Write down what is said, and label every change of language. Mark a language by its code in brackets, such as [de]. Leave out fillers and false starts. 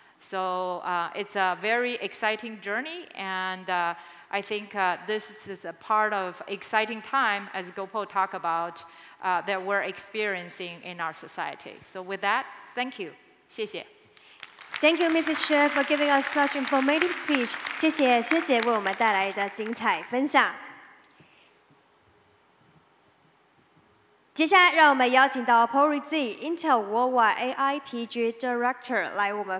[en] So it's a very exciting journey, and I think this is a part of exciting time, as Gopal talked about, that we're experiencing in our society. So with that, thank you. [zh] 谢谢. [en] Thank you, Mrs. Shi, for giving us such informative speech. [zh] 谢谢薛姐为我们带来的精彩分享。接下来，让我们邀请到 Paul Rizzi, [en] Intel Worldwide AI PG Director [zh] 来我们